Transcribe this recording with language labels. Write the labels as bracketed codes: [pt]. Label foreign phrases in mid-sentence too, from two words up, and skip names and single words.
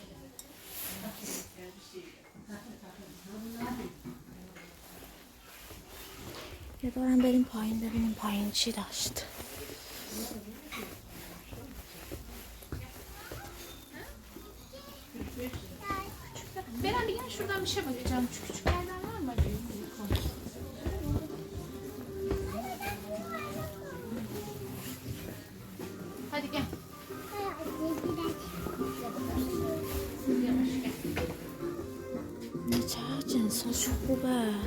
[fa] یه دارم بریم پایین ببینیم پایین چی داشت. برم بگم شروع میشه بگم [tr] küçük yerler var mı? Hadi gel. [fa] چقدر جنساش خوبه.